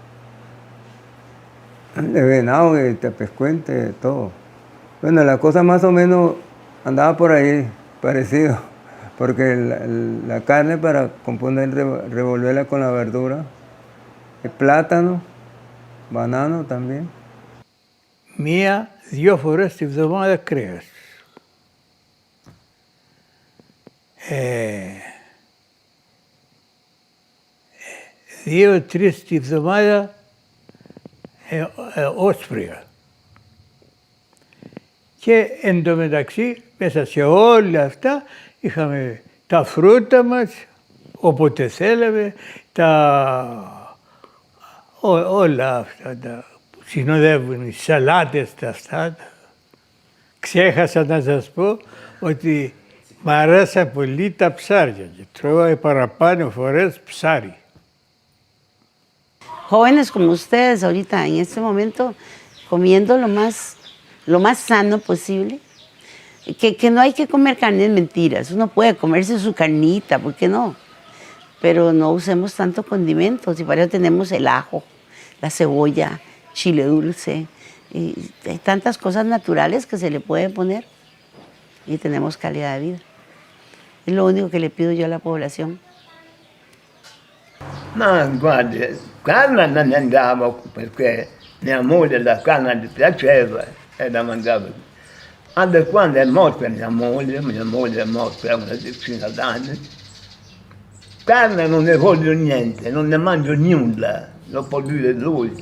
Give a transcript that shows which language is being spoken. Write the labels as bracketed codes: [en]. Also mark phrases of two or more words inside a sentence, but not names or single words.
[es] De venado, de tepezcuente, todo. Bueno, la cosa más o menos andaba por ahí, parecido, porque la carne para componer, revolverla con la verdura, el plátano, banano también. [el] 1-2 φορές τη βδομάδα κρέας. 2-3 τη βδομάδα όσπρια. Και εντωμεταξύ μέσα σε όλα αυτά είχαμε τα φρούτα μας, όποτε θέλαμε, όλα αυτά τα συνοδεύουν, οι σαλάτες τα αυτά. Ξέχασα να σας πω ότι μ' αρέσαν πολύ τα ψάρια και τρώγα παραπάνω φορές ψάρι. [es] Jóvenes como ustedes ahorita, en este momento, comiendo lo más sano posible, que no hay que comer carnes mentiras, uno puede comerse su carnita, ¿por qué no? Pero no usemos tanto condimentos, y para eso tenemos el ajo, la cebolla, chile dulce, y hay tantas cosas naturales que se le puede poner. y tenemos calidad de vida. Es lo único que le pido yo a la población. [it] Ma guardi, carne non ne andavo perché mia moglie la carne gli piaceva e la mangiava. Anche quando è morta mia moglie è morta una decina d'anni, carne non ne voglio niente, non ne mangio nulla, lo può dire lui.